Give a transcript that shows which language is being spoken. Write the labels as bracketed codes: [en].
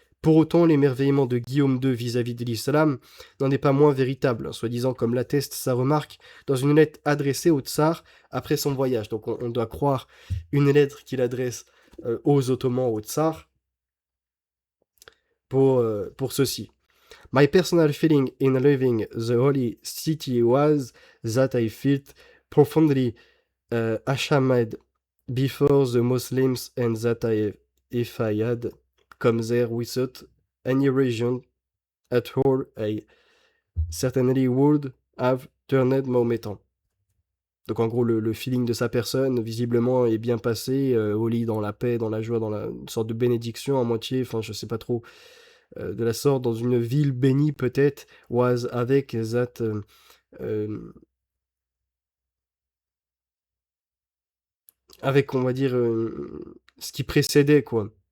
[fr] Pour autant, l'émerveillement de Guillaume II vis-à-vis de l'islam n'en est pas moins véritable, soi-disant comme l'atteste sa remarque dans une lettre adressée au tsar après son voyage. Donc on doit croire une lettre qu'il adresse aux Ottomans, au tsar, pour ceci. [en] My personal feeling in leaving the holy city was that I felt profoundly ashamed before the Muslims and that if I had come there without any religion at all, I certainly would have turned Mahometan. [fr] Donc en gros, le feeling de sa personne, visiblement, est bien passé, au lit, dans la paix, dans la joie, dans une sorte de bénédiction à moitié, enfin je sais pas trop de la sorte dans une ville bénie peut-être, was avec that, hem, avec on va dire, ce qui précédait quoi.